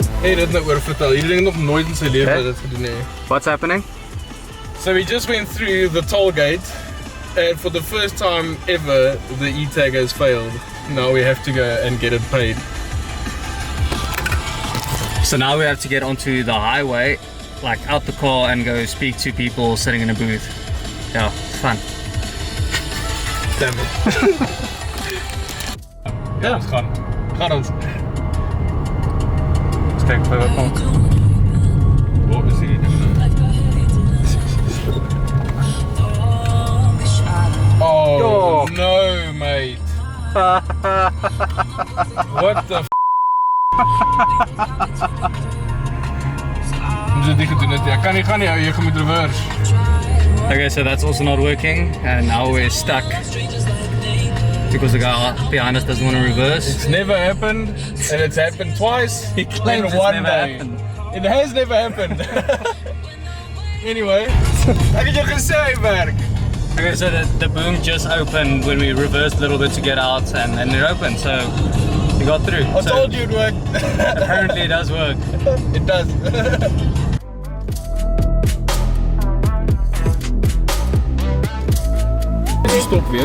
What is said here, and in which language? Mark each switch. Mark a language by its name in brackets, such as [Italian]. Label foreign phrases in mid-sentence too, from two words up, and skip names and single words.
[Afrikaans] nie dit nou oor vertel. Hierdie ding nog nooit in sy lewe dit gedoen nie. [English] What's happening? So we just went through the toll gate, and for the first time ever, the e-tag has failed. Now we have to go and get it paid. So now we have to get onto the highway, like out the car and go speak to people sitting in a booth. Yeah, it's fun. Damn it. [Afrikaans] Ja, ons gaan. Gaan ons. [English] Let's take a photo. [Afrikaans] Wat is hierdie ding nou? [English] Oh, no, mate. What the f***? [Afrikaans] Moet jy dit gedoen het? Ek kan nie gaan nie, jy moet reverse. [English] Okay, so that's also not working, and now we're stuck because the guy behind us doesn't want to reverse. It's never happened, and it's happened twice He claims in it's one never day. happened. It has never happened. Anyway, [Afrikaans] ek het jou gesê hy werk. [English] Okay, so the boom just opened when we reversed a little bit to get out, and it opened, so we got through. I told you it worked. Apparently it does work. It does. [Afrikaans] Stop weer.